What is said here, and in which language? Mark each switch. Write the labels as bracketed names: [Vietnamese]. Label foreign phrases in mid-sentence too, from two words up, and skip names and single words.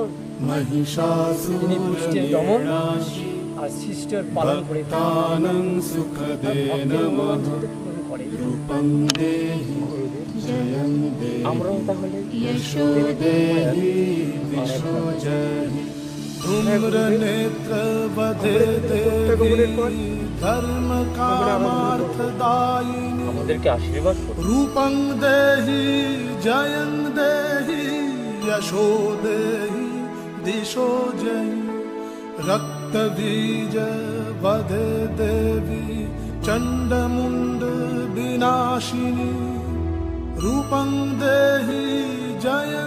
[Bangla] তিনি দুষ্টের দমন আর সৃষ্টের পালন করে আমরাও তাহলে [Sanskrit] नेत्र बधे धर्म कामार्थदायिनी [Bangla] আমাদেরকে আশীর্বাদ করুন। [Sanskrit] रूपं देहि जयं देहि यशो देहि दिशो जयि रक्तबीज वधे देवी चण्डमुण्ड विनाशिनी रूपं देहि जयं